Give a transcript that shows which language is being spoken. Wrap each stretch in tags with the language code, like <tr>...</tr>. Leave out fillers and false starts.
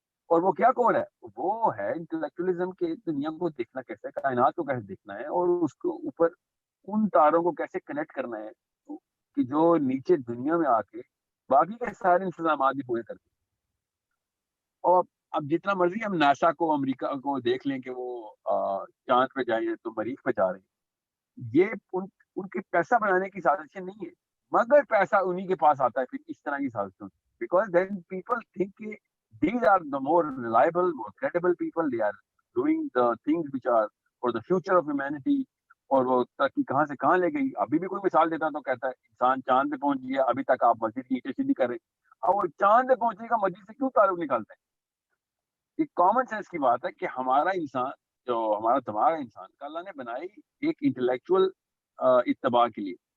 <ur>اور وہ کیا کور ہے, وہ ہے انٹلیکچولیزم کے دنیا کو دیکھنا کیسے ہے, کائنات کو کیسے دیکھنا ہے, اور اس کو اوپر ان تاروں کو کیسے کنیکٹ کرنا ہے کہ جو نیچے دنیا میں آ کے باقی کے سارے انتظامات بھی پورے کرتے ہیں. اور اب جتنا مرضی ہم ناسا کو, امریکہ کو دیکھ لیں کہ وہ چاند پہ جائیں تو مریخ پہ جا رہے ہیں, یہ ان کے پیسہ بنانے کی سازشیں نہیں ہے, مگر پیسہ انہی کے پاس آتا ہے پھر اس طرح کی سازشوں سے.</ur> <en>Because then people think کہ these are the more reliable, more credible people. They are doing the things which are for the future of humanity.</en> <ur>اور وہ ترقی کہاں سے کہاں لے گئی. ابھی بھی کوئی مثال دیتا تو کہتا ہے انسان چاند پہ پہنچ گیا, ابھی تک آپ مسجد کی اینٹیں سیدھی کر رہے, اور وہ چاند پہ پہنچنے کا مسجد سے کیوں تعلق نکالتے ہیں. یہ کامن سینس کی بات ہے کہ ہمارا انسان جو ہمارا دماغ ہے انسان کا, اللہ نے بنائی ایک انٹلیکچوئل اتباع کے لیے.</ur>